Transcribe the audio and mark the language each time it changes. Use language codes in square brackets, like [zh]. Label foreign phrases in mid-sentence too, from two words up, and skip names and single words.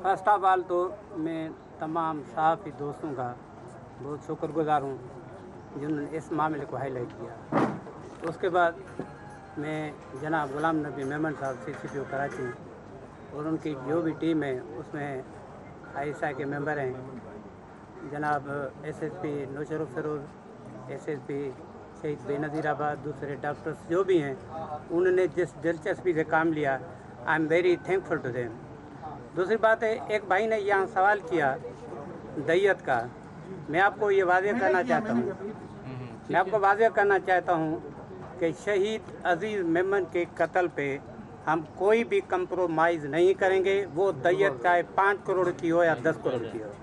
[en] first of all [ur] تو میں تمام صحافی دوستوں کا بہت شکرگزار ہوں جنہوں نے اس معاملے کو ہائی لائٹ کیا. اس کے بعد میں جناب غلام نبی میمن صاحب CCPO کراچی اور ان کی جو بھی ٹیم ہے اس میں عائشہ کے ممبر ہیں، جناب SSP نوشر فروز، SSP شہید بینظیر آباد, دوسرے ڈاکٹرز جو بھی ہیں، انہوں نے جس دلچسپی سے کام لیا, [en] I am very thankful to them. [ur] دوسری بات ہے، ایک بھائی نے یہاں سوال کیا دیت کا، میں آپ کو یہ واضح کرنا چاہتا ہوں کہ شہید عزیز میمن کے قتل پہ ہم کوئی بھی کمپرومائز نہیں کریں گے، وہ دیت چاہے 5 کروڑ کی ہو یا 10 کروڑ کی ہو.